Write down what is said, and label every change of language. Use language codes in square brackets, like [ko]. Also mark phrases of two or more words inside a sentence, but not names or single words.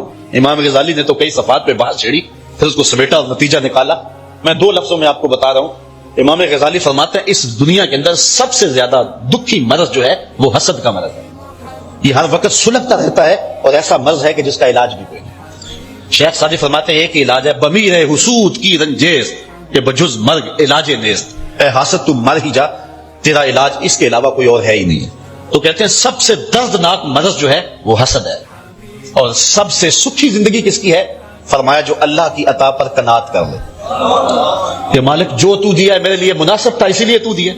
[ur] امام غزالی نے تو کئی صفحات پہ بحث چھیڑی، پھر اس کو سمیٹا اور نتیجہ نکالا. میں 2 لفظوں میں آپ کو بتا رہا ہوں. امام غزالی فرماتے ہیں اس دنیا کے اندر سب سے زیادہ دکھی مرض جو ہے وہ حسد کا مرض ہے. یہ ہر وقت سلگتا رہتا ہے اور ایسا مرض ہے کہ جس کا علاج بھی کوئی نہیں. شیخ سعدی فرماتے ہیں ایک علاج ہے [fa] بمیر حسود کی رنجیز کہ بجز مرگ علاج نیست. [ur] اے حاسد تم مر ہی جا، تیرا علاج اس کے علاوہ کوئی اور ہے ہی نہیں ہے. تو کہتے ہیں سب سے دردناک مرض جو ہے وہ حسد ہے. اور سب سے سکھی زندگی کس کی ہے؟ فرمایا جو اللہ کی عطا پر قناعت کر لے کہ مالک جو تو دیا ہے میرے لیے مناسب تھا اسی لیے تو دیا.